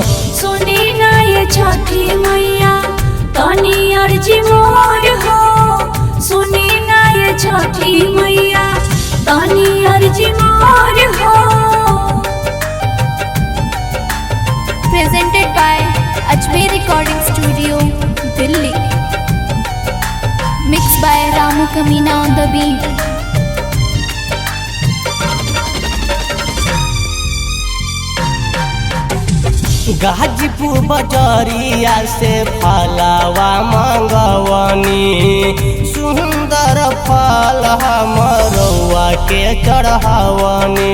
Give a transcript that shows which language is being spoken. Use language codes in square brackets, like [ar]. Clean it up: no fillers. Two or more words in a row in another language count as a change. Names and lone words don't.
[bho] सुनी नाय छठी मैया, तनी अर्जी मोर हो। सुनी नाय छठी मैया, तनी अर्जी मोर हो। [en] Presented by Ajmer Recording Studio, Delhi. Mixed by Ramu Kamina on the beat. [bho] गाजीपुर बजरिया से फलावा मंगवनी, सुंदर फल हमरौआ के चढ़ावनी।